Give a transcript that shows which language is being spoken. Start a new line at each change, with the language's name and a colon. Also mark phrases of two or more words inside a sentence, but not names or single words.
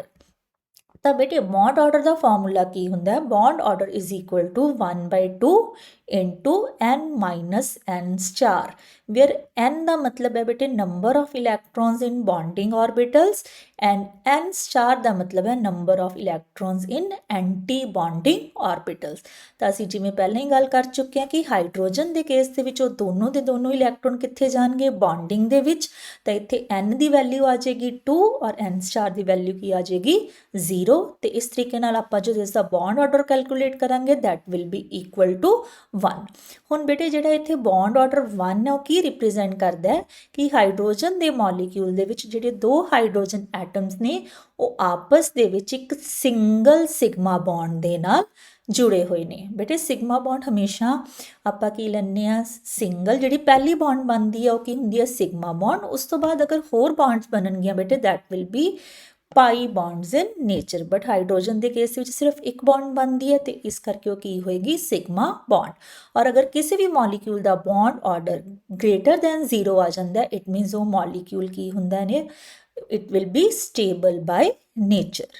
Punjabi: ਤੋ ਬੇਟੇ
English: bond order
Punjabi: ਕਾ ਫਾਰਮੂਲਾ ਕੀ ਹੋਂਦਾ ਹੈ,
English: bond order is equal to 1/2 into n minus n star, where n
Hindi: का मतलब है बेटे
English: number of electrons in bonding orbitals and n star
Hindi: का मतलब है
English: number of electrons in anti bonding orbitals.
Punjabi: ਤੋ ਅਸੀ ਜਿਵੇਂ ਪਹਿਲੇ ਹੀ ਗੱਲ ਕਰ ਚੁਕੇ ਹੈਂ ਕਿ ਹਾਈਡ੍ਰੋਜਨ ਕੇ ਕੇਸ ਦੇ ਵਿਚ ਦੋਨੋਂ ਕੇ ਦੋਨੋਂ ਇਲੈਕਟ੍ਰੌਨ ਕਿੱਥੇ ਜਾਣਗੇ ਬੌਂਡਿੰਗ ਦੇ ਵਿਚ, ਤੋ ਇੱਥੇ n ਕੀ ਵੈਲਿਊ ਆ ਜਾਏਗੀ 2 ਔਰ n ਸਟਾਰ ਕੀ ਵੈਲਿਊ ਕੀ ਆ ਜਾਏਗੀ 0, ਤੇ ਇਸ ਤਰੀਕੇ ਨਾਲ ਆਪਾਂ ਜਦੋਂ ਇਸ ਦਾ
English: bond order calculate
Punjabi: ਕਰਾਂਗੇ
English: that will be equal to 1।
Punjabi: ਹੁਣ ਬੇਟੇ ਜਿਹੜਾ ਇੱਥੇ
English: bond order
Punjabi: 1 ਹੈ ਉਹ ਕੀ ਰਿਪਰੈਜ਼ੈਂਟ ਕਰਦਾ ਹੈ ਕਿ ਹਾਈਡਰੋਜਨ ਦੇ ਮੋਲੀਕਿਊਲ ਦੇ ਵਿੱਚ ਜਿਹੜੇ ਦੋ
English: hydrogen atoms
Punjabi: ਨੇ ਉਹ ਆਪਸ ਦੇ ਵਿੱਚ ਇੱਕ
English: single sigma bond
Punjabi: ਦੇ ਨਾਲ ਜੁੜੇ ਹੋਏ ਨੇ। ਬੇਟੇ
English: sigma bond
Punjabi: ਹਮੇਸ਼ਾ ਆਪਾਂ ਕੀ ਲੈਂਦੇ ਆ ਸਿੰਗਲ, ਜਿਹੜੀ ਪਹਿਲੀ ਬੌਂਡ ਬਣਦੀ ਆ ਉਹ ਕੀ ਹੁੰਦੀ ਆ
English: sigma bond.
Punjabi: ਉਸ ਤੋਂ ਬਾਅਦ ਅਗਰ ਹੋਰ ਬੌਂਡਸ ਬਣਨਗੀਆਂ ਬੇਟੇ
English: that will be pi bonds in nature,
Punjabi: ਬਟ ਹਾਈਡਰੋਜਨ ਦੇ ਕੇਸ ਵਿੱਚ ਸਿਰਫ ਇੱਕ ਬੌਂਡ ਬਣਦੀ ਹੈ ਤੇ ਇਸ ਕਰਕੇ ਉਹ ਕੀ ਹੋਏਗੀ
English: sigma bond.
Punjabi: ਔਰ ਅਗਰ ਕਿਸੇ ਵੀ ਮੋਲੀਕਿਊਲ ਦਾ
English: bond order greater than 0
Punjabi: ਆ ਜਾਂਦਾ
English: it means
Punjabi: ਉਹ ਮੋਲੀਕਿਊਲ ਕੀ ਹੁੰਦਾ ਨੇ
English: it will be stable by nature.